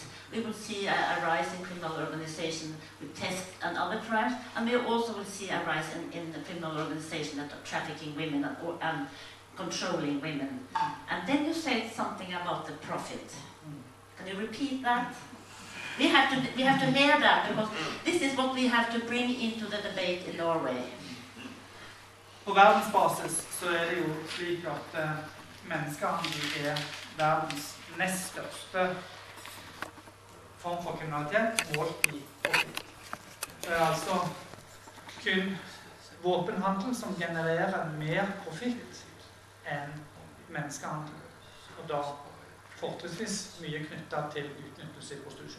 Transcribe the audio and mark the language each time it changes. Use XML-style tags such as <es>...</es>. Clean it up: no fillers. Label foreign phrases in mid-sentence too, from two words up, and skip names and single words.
<en>We will see a rise in criminal organization with theft and other crimes, and we also will see a rise in the criminal organization that are trafficking women and controlling women. And then you said something about the profit. Can you repeat that? We have to hear that, because this is what we have to bring into the debate in Norway.</en> <no>På verdensbasis så det jo slik at menneskehandel verdens nest største form for kriminalitet målt i profit. Det altså kun våpenhandel som genererer mer profit enn menneskehandel, og da fortrinnsvis mye knyttet til utnyttelse i prostitusjon.</no>